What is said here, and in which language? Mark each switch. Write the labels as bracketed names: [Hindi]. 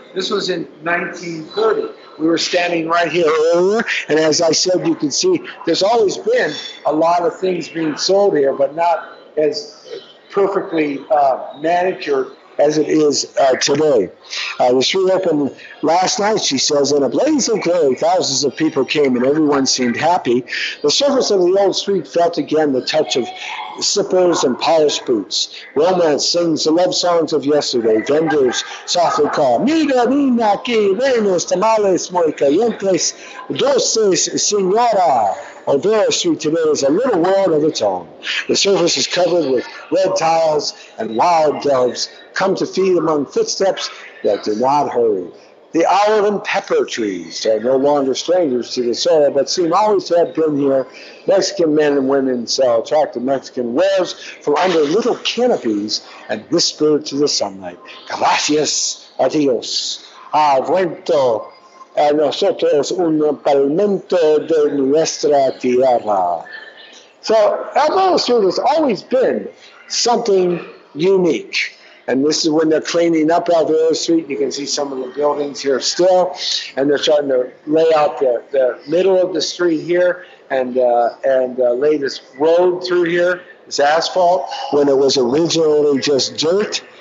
[English] This was in 1930. We were standing right here earlier, and as I said, you can see there's always been a lot of things being sold here, but not as perfectly manicured as it is today. The street opened last night, she says, in a blazing glory. Thousands of people came and everyone seemed happy. The surface of the old street felt again the touch of slippers and polished boots. Romance sings the love songs of yesterday. Vendors softly call, [Spanish] Mira, niña, aquí, buenos tamales muy calientes, dulces, señora. [English] Alvera Street today is a little world of its own. The surface is covered with red tiles, and wild doves come to feed among footsteps that do not hurry. The olive and pepper trees are no longer strangers to the soil, but seem always to have been here. Mexican men and women sell attractive Mexican wares from under little canopies and whisper to the sunlight, [Spanish] Gracias a Dios. Ha vuelto a nosotros un palmento de nuestra tierra. [English] So Alvera Street has always been something unique. And this is when they're cleaning up Alvera Street. You can see some of the buildings here still. And they're starting to lay out the middle of the street here and lay this road through here, this asphalt, when it was originally just dirt.